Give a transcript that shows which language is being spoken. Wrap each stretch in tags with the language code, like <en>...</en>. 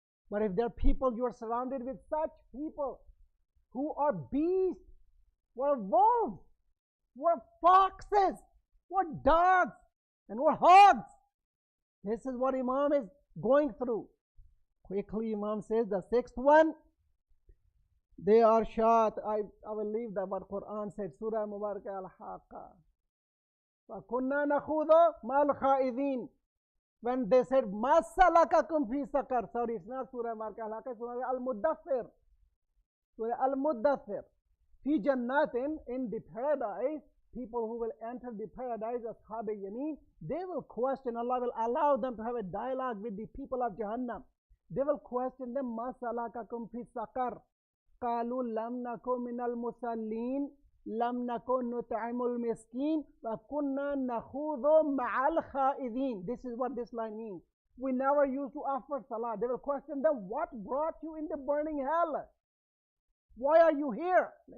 <en>But if there are people, you are surrounded with such people who are beasts, who are wolves, who are foxes, who are dogs, and who are hogs. This is what Imam is going through. Quickly, Imam says the sixth one, they are shot. I will leave that what Quran said, Surah Mubarakah al-Haqqa.</en> <ar>فَكُنَّا نَخُوذُ مَا الْخَائِذِينَ.</ar> <en>When they said,</en> <ar>مَا سَلَكَكُمْ فِي سَقَرَ.</ar> <en>Sorry, it's not Surah Mubarakah al-Haqqa, Surah al-Muddathir. Surah al-Muddathir. Fi jannatin, in the paradise, people who will enter the paradise of Shabe Yameen, they will question, Allah will allow them to have a dialogue with the people of Jahannam. They will question them,</en> <ar>مَا سَلَكَكُمْ فِي سَقَرَ. قالوا لم نكن من المصلين لم نكن نطعم المسكين وكنا نخوض مع الخائضين.</ar> <en>This is what this line means. We never used to offer salah. They will question them, what brought you in the burning hell? Why are you here?</en>